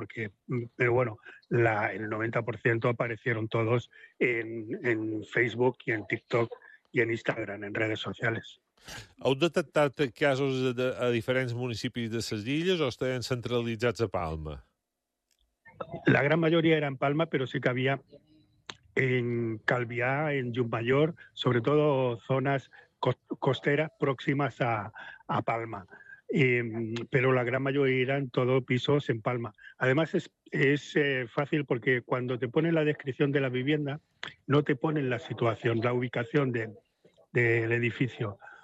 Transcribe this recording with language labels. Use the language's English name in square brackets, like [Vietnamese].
[Spanish] Porque, pero bueno, el 90% aparecieron todos en Facebook y en TikTok y en Instagram, en redes sociales. [Catalan] ¿Heu detectat casos a diferents municipis de les illes o estaven centralitzats a Palma? [Spanish] La gran mayoría era en Palma, pero sí que había en Calvià, en Llucmajor, sobre todo zonas costeras próximas a Palma. Pero la gran mayoría eran todos pisos en Palma. Además, es fácil porque cuando te ponen la descripción de la vivienda, no te ponen la situación, la ubicación del edificio.